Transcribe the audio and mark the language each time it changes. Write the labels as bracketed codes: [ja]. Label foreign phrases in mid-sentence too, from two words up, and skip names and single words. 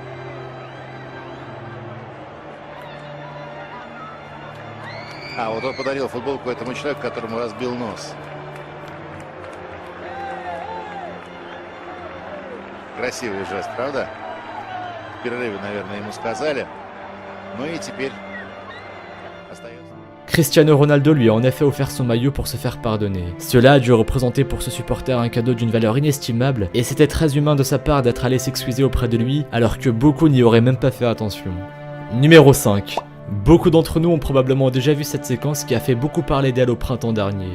[ru] А, вот он подарил футболку этому человеку, которому разбил нос. Красивый жест, правда? В перерыве, наверное, ему сказали. Ну и теперь остается. [fr] Cristiano Ronaldo lui a en effet offert son maillot pour se faire pardonner. Cela a dû représenter pour ce supporter un cadeau d'une valeur inestimable, et c'était très humain de sa part d'être allé s'excuser auprès de lui, alors que beaucoup n'y auraient même pas fait attention. Numéro 5. Beaucoup d'entre nous ont probablement déjà vu cette séquence qui a fait beaucoup parler d'elle au printemps dernier.